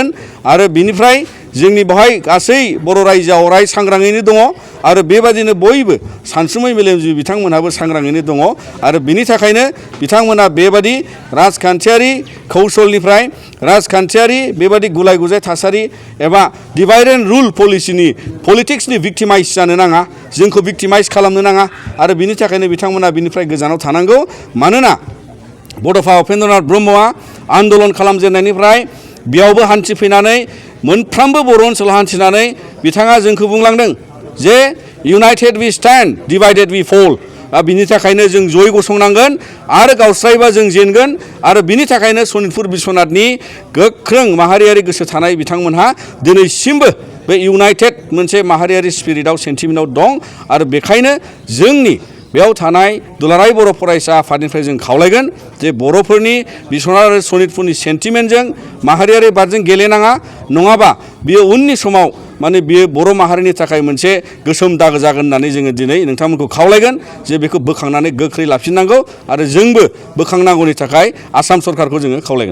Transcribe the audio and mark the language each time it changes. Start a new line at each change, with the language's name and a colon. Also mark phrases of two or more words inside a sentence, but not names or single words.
Bodo: आरो बिनिफ्राय जोंनि बेवहाय गासै बर' रायजोआ अराय सांग्राङैनो दङ आरो बेबादिनो बयबो सानसुमै मेलेमजिबि बिथांमोनहाबो सांग्राङैनो दङ आरो बिनि थाखायनो बिथांमोना बेबादि राजखान्थियारि कौशलनिफ्राय राजखान्थियारि बेबादि गुलाय गुजाय थासारि एबा
English: divide and rule politicsनि
Bodo: भिक्टिमाइज जानो नाङा जोंखौ भिक्टिमाइज खालामनो नाङा आरो बिनि थाखायनो बिथांमोना बिनिफ्राय गोजानाव थानांगौ। मानोना बड'फा उपेन्द्रनाथ ब्रह्मआ आन्दलन खालामजेननायनिफ्राय बेयावबो हान्थिफैनानै मोनफ्रोमबो बर' ओनसोलाव हान्थिनानै बिथाङा जोंखौ बुंलांदों जे
English: united we stand divided we fall
Bodo: बिनि थाखायनो जों जयै गसंनांगोन आरो गावस्रायोबा जों जेनगोन आरो बिनि थाखायनो सनितपुर बिश्वनाथनि गोख्रों माहारियारि गोसो थानाय बिथांमोनहा दिनैसिमबो बे इउनाइटेड मोनसे माहारियारि
English: spiritआव sentimentआव
Bodo: दं आरो बेखायनो जोंनि बेयाव थानाय दुलाराय बर' फरायसा आफादनिफ्राय जों खावलायगोन जे बर'फोरनि बिश्वनाथ आरो सनितपुरनि सेन्टिमेन्टजों माहारियारि बादजों गेलेनाङा नङाबा बियो उननि समाव माने बियो बर' माहारिनि थाखाय मोनसे गोसोम दागो जागोन होननानै जोङो दिनै नोंथांमोनखौ खावलायगोन जे बेखौ बोखांनानै गोख्रै लाफिननांगौ आरो जोंबो बोखांनांगौनि थाखाय आसाम सरकारखौ जोङो खावलायगोन।